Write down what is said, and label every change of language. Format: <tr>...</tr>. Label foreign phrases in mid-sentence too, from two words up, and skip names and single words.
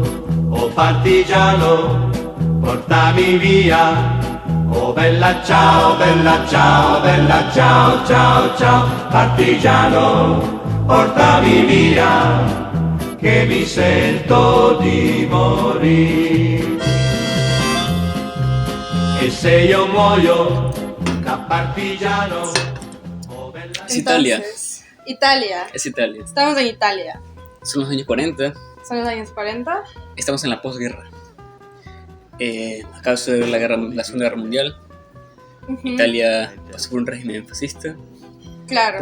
<it>Oh partigiano, portami via, oh bella ciao, bella ciao, bella ciao, ciao, ciao. Partigiano, portami via, che mi sento di morire. E se io muoio da partigiano, oh bella...</it> <es>Es Italia. Entonces, Italia. Es Italia. Estamos en Italia. Son los años 40. Son los años 40. Estamos en la posguerra. Acaba de suceder la Segunda Guerra Mundial. Ujú. Italia pasó por un régimen fascista por Claro,</es>